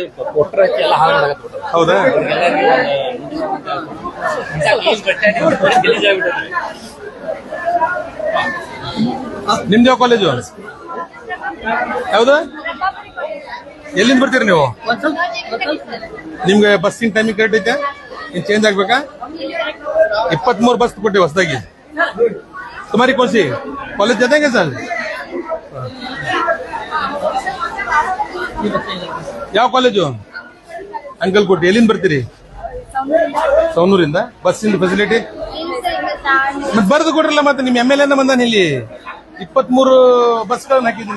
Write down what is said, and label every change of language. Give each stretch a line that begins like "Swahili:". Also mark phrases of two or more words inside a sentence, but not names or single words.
Kannada: ಹೌದಾ? ನಿಮ್ದು ಯಾವ ಕಾಲೇಜು? ಯಾವ್ದು? ಎಲ್ಲಿಂದ ಬರ್ತೀರಿ ನೀವು? ನಿಮ್ಗೆ ಬಸ್ಸಿನ
English: timing correct
Kannada: ಐತೆ? ಇನ್ ಚೇಂಜ್ ಆಗ್ಬೇಕಾ? 23 ಬಸ್ ಕೊಟ್ಟಿವಿ ಹೊಸದಾಗಿ.
Hindi: तुम्हारी कौन सी कॉलेज जाते हैं क्या सर?
Kannada: ಯಾವ ಕಾಲೇಜು? ಅಂಕಲ್ಕೋಟೆ. ಎಲ್ಲಿಂದ ಬರ್ತೀರಿ? ಸೌನೂರಿಂದ. ಬಸ್ಸಿಂದ ಫೆಸಿಲಿಟಿ ಮತ್ತೆ ಬರ್ದು ಕೊಡ್ರಲ್ಲ. ಮತ್ತೆ ನಿಮ್ MLA ಬಂದಾನ ಇಲ್ಲಿ. 23 ಬಸ್ಗಳನ್ನ ಹಾಕಿದ್ದೀನಿ.